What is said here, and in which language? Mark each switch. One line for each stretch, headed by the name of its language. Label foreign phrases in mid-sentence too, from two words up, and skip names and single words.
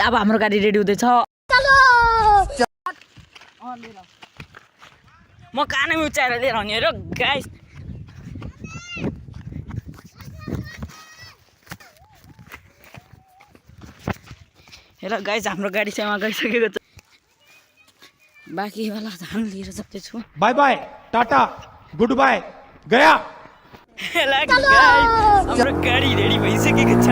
Nepali: अब हाम्रो गाडी रेडी हुँदैछ। म कानमा उचाएर लिएर आउने हो गाइज। हेर गाइज हाम्रो गाडी चाहिँ वहाँ गइसकेको छ। बाँकीवाला धान लिएर जाँदैछु।
English: bye bye, टाटा, good bye, गया।
Nepali: हाम्रो गाडी रेडी भइसकेको छ।